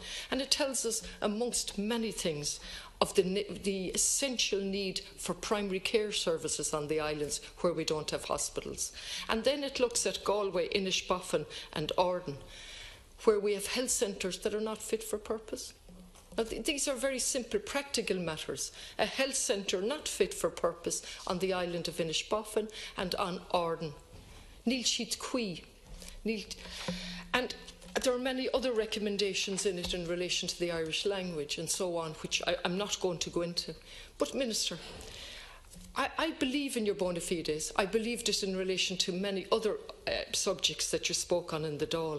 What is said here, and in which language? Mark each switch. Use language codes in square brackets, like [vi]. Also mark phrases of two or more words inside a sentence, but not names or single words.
[en] And it tells us, amongst many things, of the essential need for primary care services on the islands where we don't have hospitals. And then it looks at Galway, Inishbofin and Ardon, where we have health centres that are not fit for purpose. Now, these are very simple, practical matters. A health centre not fit for purpose on the island of Inishbofin and on Ardon. [ga] Níl siad cuí. [en] And there are many other recommendations in it in relation to the Irish language and so on, which I'm not going to go into. But, Minister, I believe in your [la] bona fides. [en] I believed it in relation to many other subjects that you spoke on in the Dáil.